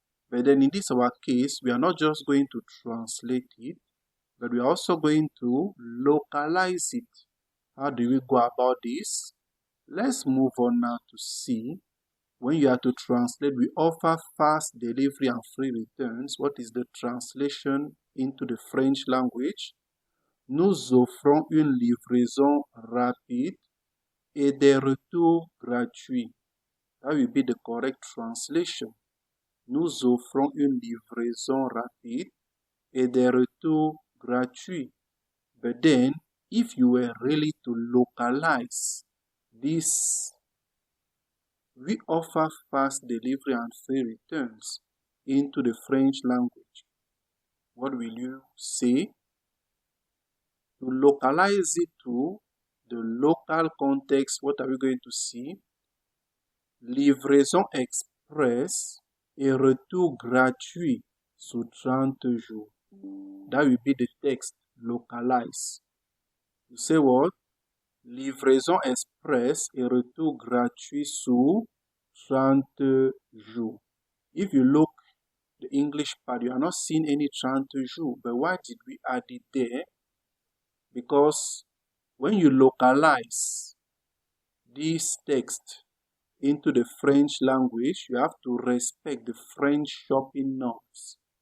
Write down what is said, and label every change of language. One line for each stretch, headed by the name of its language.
English: But then in this our case, we are not just going to translate it, but we are also going to localize it. How do we go about this? Let's move on now to see. When you are to translate, we offer fast delivery and free returns. What is the translation into the French language?
French: Nous offrons une livraison rapide et des retours gratuits.
English: That will be the correct translation.
French: Nous offrons une livraison rapide et des retours gratuits.
English: But then, if you were really to localize this, we offer fast delivery and free returns into the French language, what will you say? To localize it to the local context, what are we going to see?
French: Livraison express et retour gratuit sous 30 jours.
English: That will be the text localized. You say what?
French: Livraison express et retour gratuit sous 30 jours.
English: If you look the English part, you are not seeing any 30 jours. But why did we add it there? Because when you localize this text into the French language, you have to respect the French shopping norms.